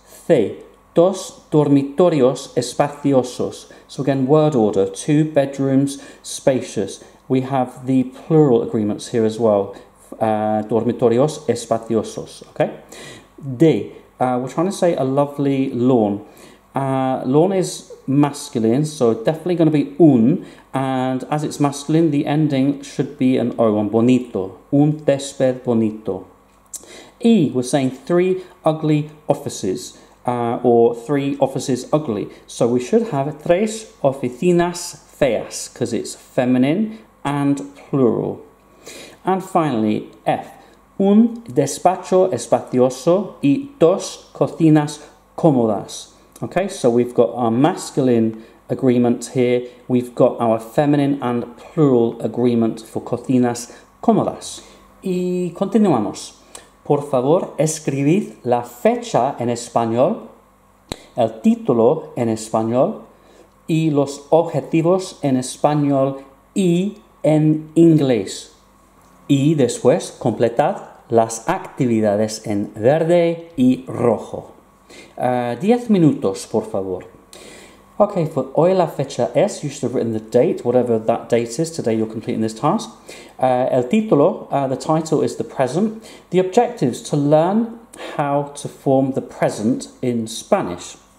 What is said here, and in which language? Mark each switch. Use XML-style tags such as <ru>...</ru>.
<es>C, dos dormitorios espaciosos.</es> <en>So again, word order, 2 bedrooms, spacious. We have the plural agreements here as well.</en> <es>Dormitorios espaciosos,</es> <en>okay? D, we're trying to say a lovely lawn. Lawn is masculine, so definitely going to be un, and as it's masculine, the ending should be an O, on bonito.</en> <es>Un césped bonito.</es> <en>E, we're saying 3 ugly offices. Or 3 offices ugly. So we should have 3</en> <es>oficinas feas,</es> <en>because it's feminine and plural. And finally,</en> <es>F, un despacho espacioso y 2 cocinas cómodas.</es> <en>Okay, so we've got our masculine agreement here, we've got our feminine and plural agreement for</en> <es>cocinas cómodas. Y continuamos. Por favor, escribid la fecha en español, el título en español y los objetivos en español y en inglés. Y después completad las actividades en verde y rojo. 10 minutos, por favor.</es> <en>Okay, for</en> <es>hoy la fecha es,</es> <en>you should have written the date, whatever that date is, today you're completing this task.</en> <es>El título,</es> <en>the title is the present. The objectives, to learn how to form the present in Spanish.</en>